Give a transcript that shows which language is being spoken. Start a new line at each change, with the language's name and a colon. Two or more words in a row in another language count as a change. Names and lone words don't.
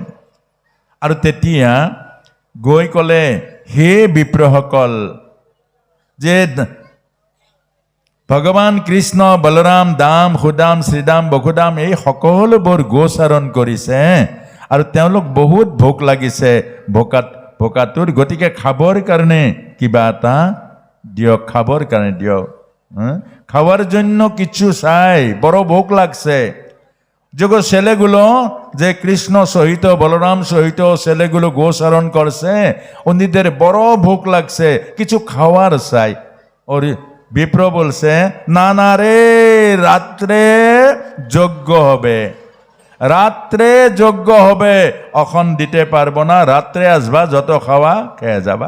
Assamese: আৰু তেতিয়া গৈ ক'লে হে বিপ্ৰসকল, যে ভগৱান কৃষ্ণ, বলৰাম, দাম, সুদাম, শ্ৰীদাম, বসুদাম এই সকলোবোৰ গোচৰণ কৰিছে। আৰু তেওঁলোক বহুত ভোক লাগিছে ভোকাটোৰ, গতিকে খাবৰ কাৰণে কিবা এটা দিয়ক, খাবৰ কাৰণে দিয়ক।
Bangla: খাওয়ার জন্য কিছু চাই, বড় ভোক লাগছে। যখন ছেলেগুলো যে কৃষ্ণ সহিত বলরাম সহিত ছেলেগুলো গোচারণ করছে, ওদের বড় ভোক লাগছে, কিছু খাওয়ার চাই। ওর বিপ্র বলছে না না রে, রাত্রে যজ্ঞ হবে, রাত্রে যজ্ঞ হবে, এখন দিতে পারবো না, রাত্রে আসবা, যত খাওয়া খেয়ে যাবা।